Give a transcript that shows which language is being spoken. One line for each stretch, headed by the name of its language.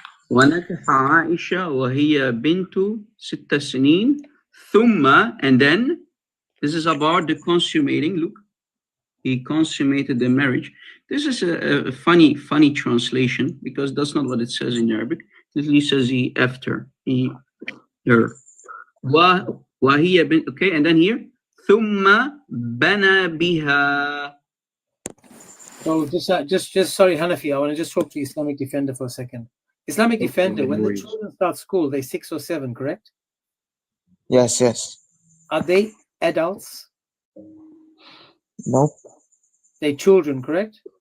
Arabic: ونكح عائشة وهي بنت 6 سنين ثم,
English: and then this is about the consummating. Look, he consummated the marriage. This is a funny translation because that's not what it says in Arabic. It literally says he after her.
Arabic: وهي بنت,
English: okay, and then here
Arabic: ثم بنى بها.
English: So just sorry, Hanafi, I want to just talk to Islamic Defender for a second. Islamic Defender, when the children start school, they're 6 or 7, correct? Yes. Are they adults? Nope. They're children, correct?